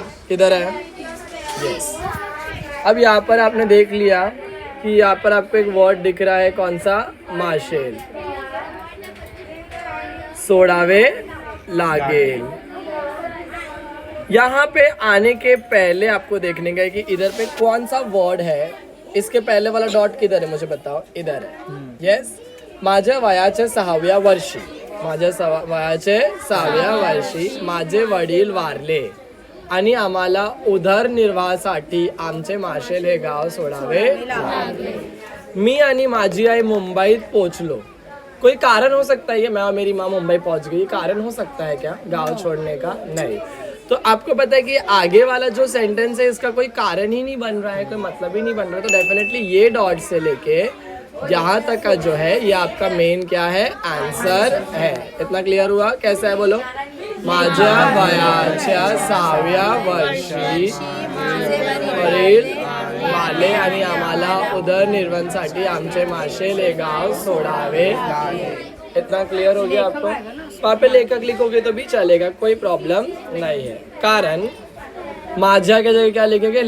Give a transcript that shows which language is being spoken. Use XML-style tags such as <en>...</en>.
<hi>इधर है। यस, अब यहाँ पर आपने देख लिया कि यहाँ पर आपको एक वर्ड दिख रहा है, कौन सा? माशेल। सोडावे लागेल। यहाँ पे आने के पहले आपको देखने का है कि इधर पे कौन सा वर्ड है। इसके पहले वाला डॉट किधर है मुझे बताओ? इधर है।</hi> <mr>यस, माझ्या वयाच्या 6व्या वर्षी, माझ्या वयाचे 6व्या वर्षी माझे वडील वारले आणि आम्हाला उदरनिर्वाहासाठी आमचे माशेल हे गाव सोडावे लागले। मी आणि माझी आई मुंबईत पोहोचलो।</mr> <hi>कोई कारण हो सकता है ये, मैं और मेरी माँ मुंबई पहुंच गई, कारण हो सकता है क्या गांव छोड़ने का? नहीं। तो आपको पता है कि आगे वाला जो सेंटेंस है इसका कोई कारण ही नहीं बन रहा है, कोई मतलब ही नहीं बन रहा है, तो डेफिनेटली ये डॉट से लेके यहाँ तक का जो है ये आपका मेन क्या है? आंसर है। इतना क्लियर हुआ? कैसा है बोलो?</hi> <mr>माझ्या वयाच्या 6व्या वर्षी वडील वारले आणि आम्हाला उदरनिर्वाहासाठी आमचे माशेल हे गाव सोडावे।</mr> <hi>इतना क्लियर हो गया आपको? वहाँ पे लेखक लिखोगे तो भी चलेगा, कोई प्रॉब्लम नहीं है। कारण माझ्या के जगह क्या लिखेंगे?</hi>